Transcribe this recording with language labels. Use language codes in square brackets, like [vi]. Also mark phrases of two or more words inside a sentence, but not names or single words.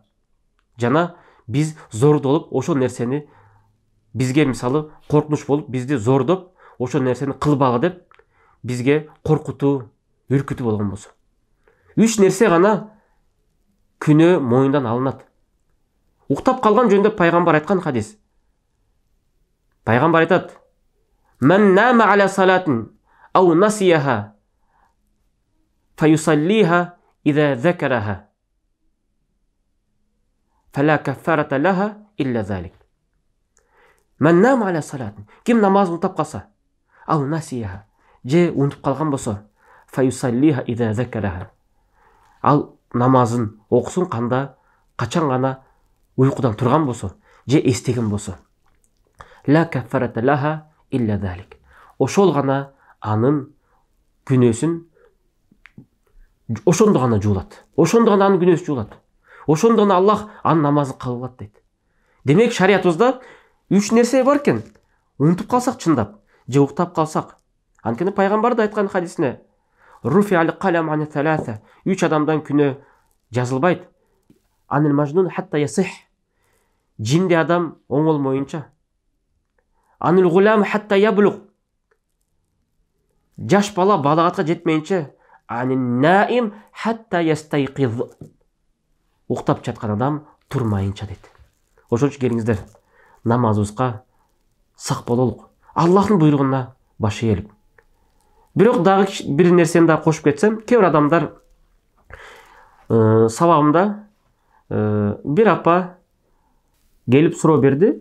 [ky] Жана биз зордолуп ошол нерсени, бизге мисалы коркунуч болуп, бизди зордоп, ошол нерсени кылбагы деп бизге коркутуу, үркүтүү болгон болсо. 3 нерсе гана күнөө мойнундан алынат. Уктап калган жөнүндө пайгамбар айткан хадис. Пайгамбар айтат: [ar] "من نام عن صلاة أو نسيها فليصلها إذا ذكرها فلا كفارة لها إلا ذلك". من نام عن صلاة. [ky] Ким намазын унутуп калса, [ar] أو نسيها, [ky] же унутуп калган болсо, [ar] فليصلها إذا ذكرها, [ky] ал намазын окусун качан гана уйкудан турган болсо, же эстеген болсо. [ar] لا كفارة لها إلا ذلك. [ky] Ошол гана анын күнөөсүн ошондо гана жуулат. Ошондо гана анын күнөөсү жуулат. Ошондо гана Аллах анын намазын кабыл кылат дейт. Демек шариятыбызда 3 нерсе бар экен. Унутуп калсак чындап, же уктап калсак. Анткени пайгамбар да айткан хадисине: [ar] "رفع القلم عن ثلاثة", [ky] 3 адамдан күнөө жазылбайт. [ar] عن المجنون حتى يصح. [ky] Жинди адам оңолмоюнча. [ar] عن الغلام حتى يبلغ. [ky] Жаш бала балагатка жетмейинче. [ar] عن النائم حتى يستيقظ. [ky] Уктап жаткан адам турмайынча дейт. Ошол үчүн келиңиздер, намазыбызга сак бололук. Аллахтын буйругуна баш ийелик. Бирок дагы бир нерсени да кошуп кетсем, кээ бир адамдар сабагымда бир апа келип суроо берди.